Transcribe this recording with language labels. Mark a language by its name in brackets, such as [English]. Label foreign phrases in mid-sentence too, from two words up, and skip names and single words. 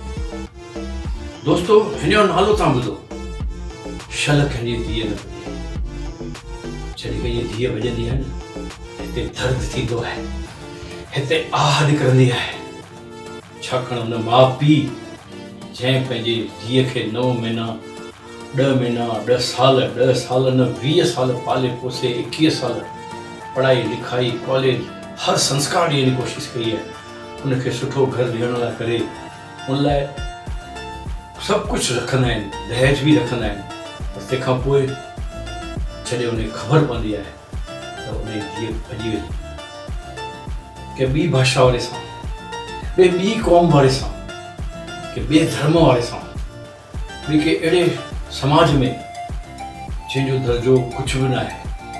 [Sindhi] दोस्तो, हिन जो नालो तव्हां ॿुधो, शल कंहिंजी धीअ न बजे। जॾहिं कंहिंजी धीअ बजंदी आहे न, हिते दर्द थींदो आहे, हिते आह निकिरंदी आहे, छाकाणि हुन माउ पीउ जंहिं पंहिंजे धीअ खे 9 महीना 10 महीना 10 साल 10 साल न 20 साल पाले पोसे 21 साल पढ़ाई लिखाई कॉलेज हर संस्कार ॾियण जी कोशिशि कई आहे, उनखे सुठो घर ॾियण लाइ करे उन लाइ सभु कुझु रखंदा आहिनि, दहेज बि रखंदा आहिनि। पर तंहिंखां पोइ जॾहिं उनखे ख़बर पवंदी आहे त उनजी धीअ भॼी वई के ॿी भाषा वारे सां, ॿी क़ौम वारे सां, के ॿिए धर्म वारे सां, ॿिए के अहिड़े समाज में जंहिंजो दर्जो कुझु बि न आहे।